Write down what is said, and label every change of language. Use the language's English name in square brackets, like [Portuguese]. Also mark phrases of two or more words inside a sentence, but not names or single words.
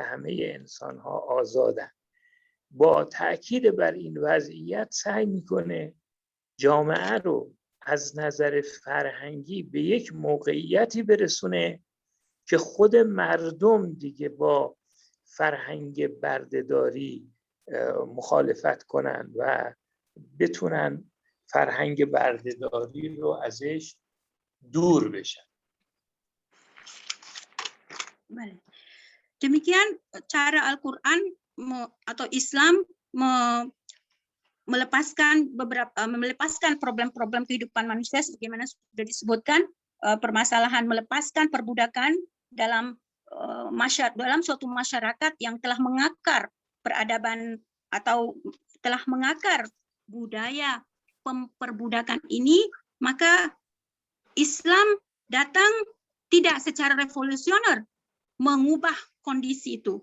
[Persian] همه انسان‌ها آزادند، با تأکید بر این وضعیت سعی میکنه جامعه رو از نظر فرهنگی به یک موقعیتی برسونه که خود مردم دیگه با فرهنگ بردهداری مخالفت کنن و بتونن فرهنگ بردهداری رو ازش دور بشن. [Indonesian] Demikian cara Al-Quran atau Islam melepaskan problem-problem kehidupan manusia sebagaimana sudah disebutkan, permasalahan melepaskan perbudakan dalam suatu masyarakat yang telah mengakar peradaban atau telah mengakar budaya perbudakan ini, maka Islam datang tidak secara revolusioner mengubah kondisi itu.